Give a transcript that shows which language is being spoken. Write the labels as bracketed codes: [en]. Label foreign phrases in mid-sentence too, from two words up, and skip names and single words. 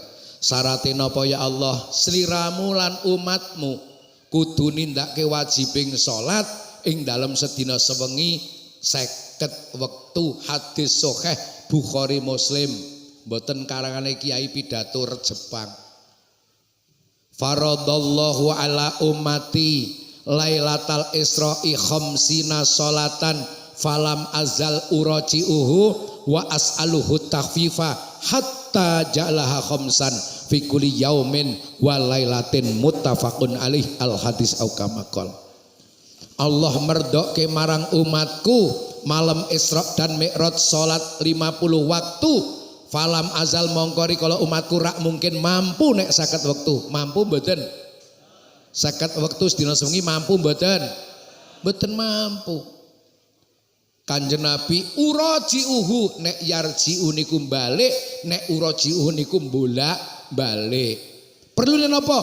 [jv] Sarate napa ya Allah? Sliramu lan umatmu kudu nindakake wajibing salat ing dalem sedina sewengi 50 wektu hadis sahih Bukhari Muslim mboten karangane Kiai pidato Jepang. [ar] فرض الله على أمتي ليلة الإسراء خمسين صلاة فلم أزل أراجعه وأسأله التخفيف حتى جعلها خمسا في كل يوم وليلة متفق عليه الحديث أو كما قال. [jv] Allah merdokke marang umatku malam Isra dan Mi'raj salat 50 waktu [ar] فلم أزل [jv] mongkori kalau umatku rak mungkin mampu nek 50 waktu mampu mboten 50 waktu sedina sewengi mampu mboten mampu. Kanjeng Nabi uraji'uhu nek yarji'u niku balik nek uraji'uhu niku bolak-balik. Perlu napa?